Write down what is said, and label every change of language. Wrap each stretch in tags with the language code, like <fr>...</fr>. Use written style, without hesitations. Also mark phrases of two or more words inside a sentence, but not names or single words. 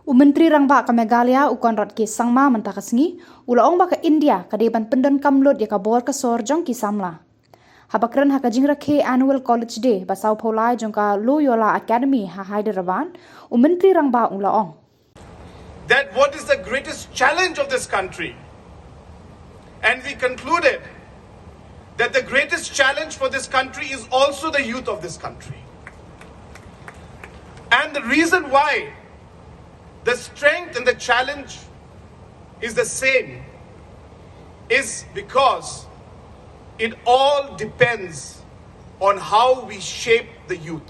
<kha>Menteri Rangba ka Meghalaya Conrad K Sangma mentakasngi ulaong ba ka India kadeban pyndonkam lot ya ka bor ka sor jong ki samla. Habakran ha ka jingra K</kha> <en>annual college day</en> <kha>basau pholai jong ka Loyola Academy ha Hyderabad Menteri Rangba ulaong.</kha> <en>That what is the greatest challenge of this country? And we concluded that the greatest challenge for this country is also the youth of this country. And the reason why the strength and the challenge is the same is because it all depends on how we shape the youth.</en>